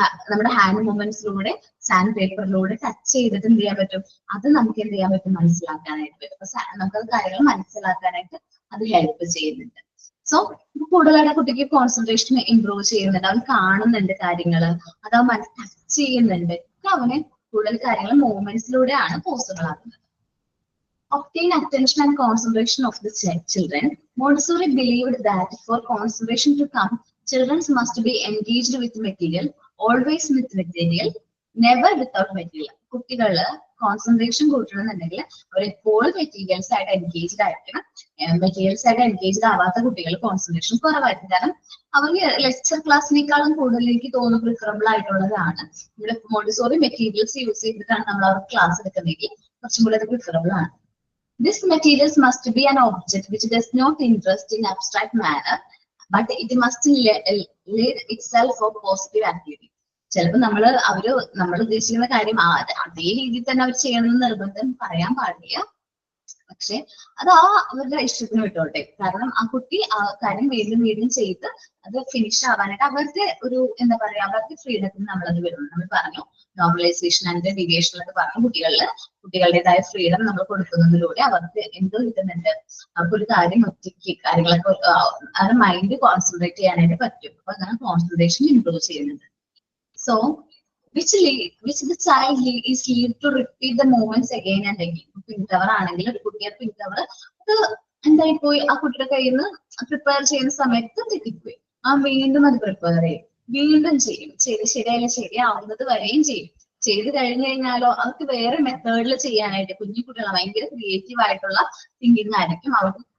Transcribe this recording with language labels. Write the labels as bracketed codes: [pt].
[ml] നമ്മുടെ hand മൂവ്മെന്റ്സിലൂടെ sand പേപ്പറിലൂടെ touch ചെയ്തിട്ട് എന്ത് ചെയ്യാൻ പറ്റും? അത് നമുക്ക് എന്ത് ചെയ്യാൻ പറ്റും? മനസ്സിലാക്കാനായിട്ട് പറ്റും. അപ്പൊ നമുക്കത് കാര്യങ്ങൾ മനസ്സിലാക്കാനായിട്ട് അത് ഹെൽപ്പ് ചെയ്യുന്നുണ്ട്. സോ കൂടുതലായിട്ട് കുട്ടിക്ക് കോൺസെൻട്രേഷൻ ഇംപ്രൂവ് ചെയ്യുന്നുണ്ട്, അവൻ കാണുന്നുണ്ട് കാര്യങ്ങള്, അത് അവൻ ടച്ച് ചെയ്യുന്നുണ്ട്, അവന് കൂടുതൽ കാര്യങ്ങൾ മൂവ്മെന്റ്സിലൂടെയാണ് പോസിബിൾ ആകുന്നത്. [en] Obtain attention and concentration of the children. Montessori believed that for concentration to come, children must be engaged with material, always with material, never without material. [ml] കുട്ടികള് കോൺസെൻട്രേഷൻ കൂട്ടണമെന്നുണ്ടെങ്കിൽ അവരെപ്പോഴും മെറ്റീരിയൽസ് ആയിട്ട് എൻഗേജ്ഡ് ആയിരിക്കണം. Materials ആയിട്ട് engaged ആവാത്ത കുട്ടികൾ concentration കുറവായിരിക്കും. കാരണം അവർക്ക് ലെക്ചർ ക്ലാസ്സിനേക്കാളും കൂടുതൽ എനിക്ക് തോന്നുന്നു പ്രിഫറബിൾ ആയിട്ടുള്ളതാണ് ഇവിടെ മോണ്ടിസോറി മെറ്റീരിയൽസ് യൂസ് ചെയ്തിട്ടാണ് നമ്മൾ അവർക്ക് ക്ലാസ് എടുക്കുന്നതെങ്കിൽ കുറച്ചും കൂടി അത് പ്രിഫറബിൾ ആണ്. [en] This materials must be an object which does not interest in abstract manner, but it must lead itself for positive activity. [ml] ചിലപ്പോൾ നമ്മൾ ഉദ്ദേശിക്കുന്ന കാര്യം അതേ രീതിയിൽ തന്നെ അവർ ചെയ്യണമെന്ന് നിർബന്ധം പറയാൻ പാടില്ല. പക്ഷെ അത് അവരുടെ ഇഷ്ടത്തിന് വിട്ടോട്ടെ. കാരണം ആ കുട്ടി ആ കാര്യം വീണ്ടും വീണ്ടും ചെയ്ത് അത് ഫിനിഷ് ആവാനായിട്ട് അവരുടെ ഒരു എന്താ പറയാ അവരുടെ ഫ്രീഡത്തിന് നമ്മളത് വരുന്നു. നമ്മൾ പറഞ്ഞു നോർമലൈസേഷൻ ആൻഡ് ഡീവിയേഷൻ എന്നൊക്കെ പറഞ്ഞു. കുട്ടികളുടേതായ ഫ്രീഡം നമ്മൾ കൊടുക്കുന്നതിലൂടെ അവർക്ക് എന്തോ കിട്ടുന്നുണ്ട്, അവർക്കൊരു കാര്യം ഒറ്റയ്ക്ക് കാര്യങ്ങളൊക്കെ അവരുടെ മൈൻഡ് കോൺസെൻട്രേറ്റ് ചെയ്യാനായിട്ട് പറ്റും. അപ്പൊ അങ്ങനെ കോൺസെൻട്രേഷൻ ഇംപ്രൂവ് ചെയ്യുന്നുണ്ട്. So [en] which the child is lead to repeat the movements again and again. [ml] പിൻകവർ ആണെങ്കിൽ ഒരു കുട്ടിയെ പിൻകവർ അത് എന്തായി പോയി ആ കുട്ടിയുടെ കയ്യിൽ നിന്ന് പ്രിപ്പയർ ചെയ്യുന്ന സമയത്ത് തെറ്റിപ്പോയി, വീണ്ടും അത് പ്രിപ്പയർ ചെയ്യും, വീണ്ടും ചെയ്യും, ശരിയാവുന്നത് വരെയും ചെയ്യും. ചെയ്ത് കഴിഞ്ഞു കഴിഞ്ഞാലോ അവർക്ക് വേറെ മെത്തേഡിൽ ചെയ്യാനായിട്ട് കുഞ്ഞു കുട്ടികളെ ഭയങ്കര ക്രിയേറ്റീവ് ആയിട്ടുള്ള തിങ്കിങ് ആയിരിക്കും അവർക്ക്.